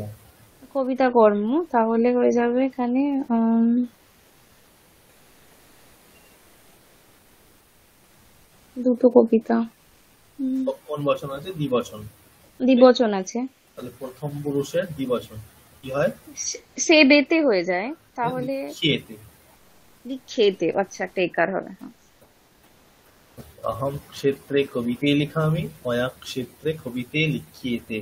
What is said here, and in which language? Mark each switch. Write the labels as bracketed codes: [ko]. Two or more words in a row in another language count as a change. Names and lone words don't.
[bn] কবিতা কর্ম। তাহলে হয়ে যাবে এখানে দুটো কবিতা। কোন বচন আছে? দ্বিবচন। দ্বিবচন আছে, তাহলে প্রথম পুরুষের দ্বিবচন কি হয়? সে বেতে হয়ে যায়। তাহলে লিখিয়েতে। লিখিয়েতে। আচ্ছা, টেকার হবে। [sa] अहम क्षेत्रे कविते लिखामि, मया क्षेत्रे कविते लिख्येते।